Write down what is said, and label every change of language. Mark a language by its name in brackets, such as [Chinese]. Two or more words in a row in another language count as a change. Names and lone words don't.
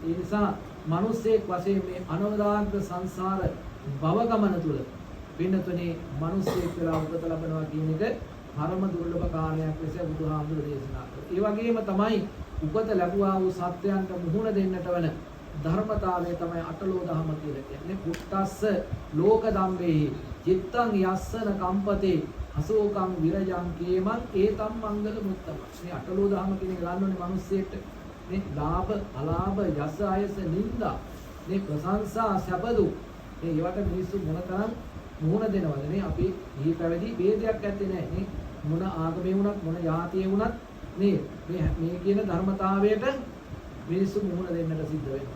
[Sinhala] ඒ නිසා මිනිස්සෙක් වශයෙන් මේ අනවදාග්‍ර සංසාර භව ගමන තුල පින්නතුනේ මිනිස්සෙක් වෙලා උපත ලබනවා කියන එක පරම දුර්ලභ කාර්යයක් ලෙස බුදුහාමුදුරේ දේශනා කළා. ඒ වගේම තමයි උපත ලැබුවා වූ සත්‍යයන්ට මුහුණ දෙන්නට වන ධර්මතාවය තමයි අටලෝ දහම කියලා කියන්නේ. [Pali] පුත්තස්ස ලෝක ධම්මේ චිත්තං යස්සන කම්පතේ අසෝකං විරජං කේමං ඒතම් මංගල මුත්තම. [Sinhala] මේ අටලෝ දහම කියන එක ගන්නෝනේ මිනිස්සෙට මේ ලාභ අලාභ යස අයස නිന്ദා මේ ප්‍රශංසා සැපදු මේ ඒවට මිනිස්සු මොනතරම් මුහුණ දෙනවද නේ? අපි ඊ පැවිදි ભેදයක් ඇත්තේ නැහැ නේ. මොන ආගමේ වුණත් මොන ජාතියේ වුණත් මේ කියන ධර්මතාවයට මිනිස්සු මුහුණ දෙන්නට සිද්ධ වෙනවා.